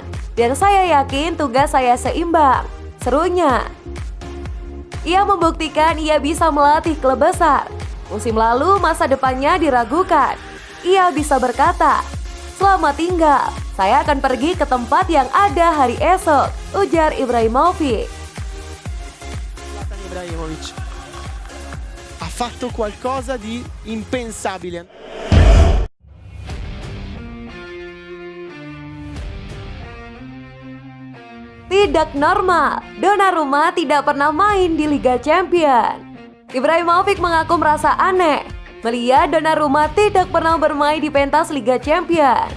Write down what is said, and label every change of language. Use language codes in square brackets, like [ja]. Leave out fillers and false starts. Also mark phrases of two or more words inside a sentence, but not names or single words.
[id] Dan saya yakin tugas saya seimbang, serunya. Ia membuktikan ia bisa melatih klub besar. Musim lalu masa depannya diragukan. Ia bisa berkata, "Selamat tinggal, saya akan pergi ke tempat yang ada hari esok," ujar Ibrahimovic. [it] Zlatan Ibrahimovic ha fatto qualcosa di impensabile. [id] Tidak normal, Donnarumma tidak pernah main di Liga Champions. Ibrahimovic mengaku merasa aneh melihat Donnarumma tidak pernah bermain di pentas Liga Champions.